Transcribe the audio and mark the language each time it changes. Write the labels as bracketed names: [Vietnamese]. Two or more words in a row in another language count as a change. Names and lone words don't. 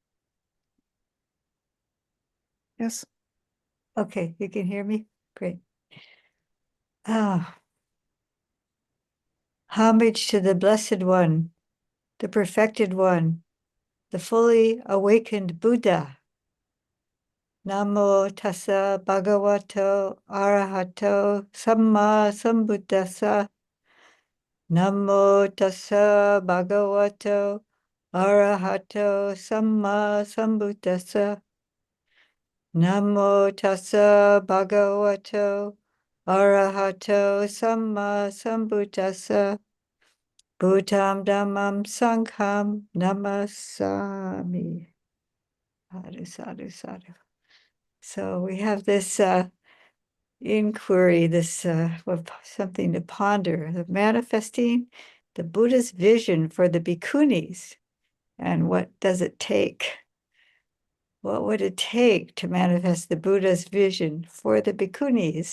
[English] Yes. Okay, you can hear me? Great. Homage to the Blessed One, the Perfected One, the fully awakened Buddha. [Pali] Namo tassa bhagavato arahato samma sambuddhassa. Namo tassa bhagavato arahato samma sambuddhassa. Namo tassa bhagavato arahato samma sambuddhassa. Bhuttam dhammam sangham namasami. Sadhu, sadhu, sadhu. [English] So we have this inquiry, this something to ponder, the manifesting the Buddha's vision for the Bhikkhunis. And what does it take? What would it take to manifest the Buddha's vision for the Bhikkhunis?